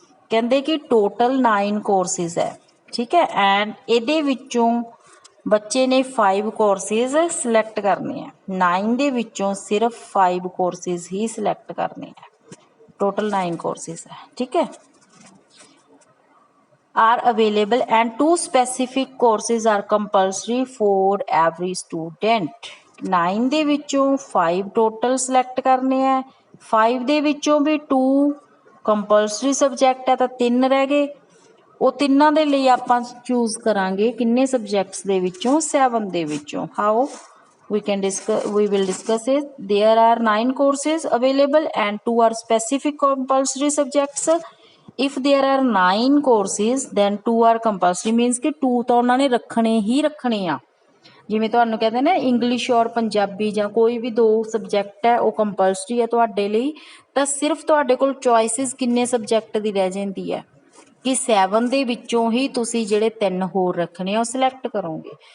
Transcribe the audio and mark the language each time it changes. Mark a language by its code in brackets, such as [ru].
[pa] ਕਹਿੰਦੇ ਕਿ total 9 courses ਹੈ, ਠੀਕ ਹੈ। ਐਂਡ ਇਹਦੇ ਵਿੱਚੋਂ ਬੱਚੇ ਨੇ 5 ਕੋਰਸਿਸ ਸਿਲੈਕਟ ਕਰਨੇ ਆ। 9 ਦੇ ਵਿੱਚੋਂ ਸਿਰਫ 5 ਕੋਰਸਿਸ ਹੀ ਸਿਲੈਕਟ ਕਰਨੇ ਆ, ਟੋਟਲ 9 ਕੋਰਸਿਸ ਹੈ, ਠੀਕ ਹੈ। [en] are available and 2 specific courses are compulsory for every student। [pa] 9 ਦੇ ਵਿੱਚੋਂ 5 ਟੋਟਲ ਸਿਲੈਕਟ ਕਰਨੇ ਆ, 5 ਦੇ ਵਿੱਚੋਂ ਵੀ 2 ਕੰਪਲਸਰੀ ਸਬਜੈਕਟ ਹੈ ਤਾਂ 3 ਰਹਿ ਗਏ। ਉਹ ਤਿੰਨਾਂ ਦੇ ਲਈ ਆਪਾਂ ਚੂਜ਼ ਕਰਾਂਗੇ ਕਿੰਨੇ ਸਬਜੈਕਟਸ ਦੇ ਵਿੱਚੋਂ 7 ਦੇ ਵਿੱਚੋਂ। [en] How we will discuss it। there are 9 courses available and 2 are specific compulsory subjects। if there are 9 courses then 2 are compulsory, means [pa] ਕਿ 2 ਤਾਂ ਉਹਨਾਂ ਨੇ ਰੱਖਣੇ ਹੀ ਰੱਖਣੇ ਆ। ਜਿਵੇਂ ਤੁਹਾਨੂੰ ਕਹਿੰਦੇ ਨਾ ਇੰਗਲਿਸ਼ ਔਰ ਪੰਜਾਬੀ ਜਾਂ ਕੋਈ ਵੀ 2 ਸਬਜੈਕਟ ਹੈ ਉਹ ਕੰਪਲਸਰੀ ਹੈ ਤੁਹਾਡੇ ਲਈ, ਤਾਂ ਸਿਰਫ ਤੁਹਾਡੇ ਕੋਲ ਚੋਇਸਿਸ ਕਿੰਨੇ ਸਬਜੈਕਟ ਦੀ ਰਹਿ ਜਾਂਦੀ ਹੈ ਕਿ 7 ਦੇ ਵਿੱਚੋਂ ਹੀ ਤੁਸੀਂ ਜਿਹੜੇ 3 ਹੋਰ ਰੱਖਣੇ ਆ ਉਹ ਸਿਲੈਕਟ ਕਰੋਗੇ।